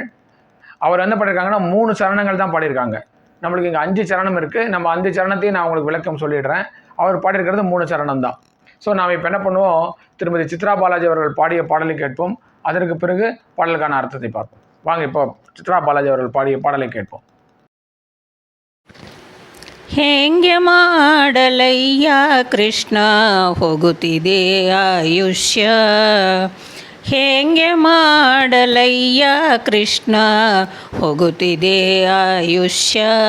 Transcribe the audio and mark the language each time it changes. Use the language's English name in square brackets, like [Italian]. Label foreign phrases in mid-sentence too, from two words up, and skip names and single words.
[Tamil] அவர் என்ன பண்ணியிருக்காங்கன்னா 3 சரணங்கள் தான் பாடியிருக்காங்க. நம்மளுக்கு இங்கே 5 சரணம் இருக்குது. நம்ம 5 சரணத்தையும் நான் உங்களுக்கு விளக்கம் சொல்லிடுறேன். அவர் பாடியிருக்கிறது 3 சரணம் தான். ஸோ நாம் இப்போ என்ன பண்ணுவோம், திருமதி சித்ரா பாலாஜி அவர்கள் பாடிய பாடலை கேட்போம். அதற்கு பிறகு பாடலுக்கான அர்த்தத்தை பார்ப்போம். வாங்க இப்போ சித்ரா பாலாஜி அவர்கள் பாடிய பாடலை கேட்போம். [Kannada] ಹೇಂಗೆ ಮಾಡಲಯ್ಯ ಕೃಷ್ಣ ಹೋಗುತ್ತಿದೆ ಆಯುಷ್ಯ, ಹೇಂಗೆ ಮಾಡಲಯ್ಯ ಕೃಷ್ಣ ಹೋಗುತ್ತಿದೆ ಆಯುಷ್ಯ,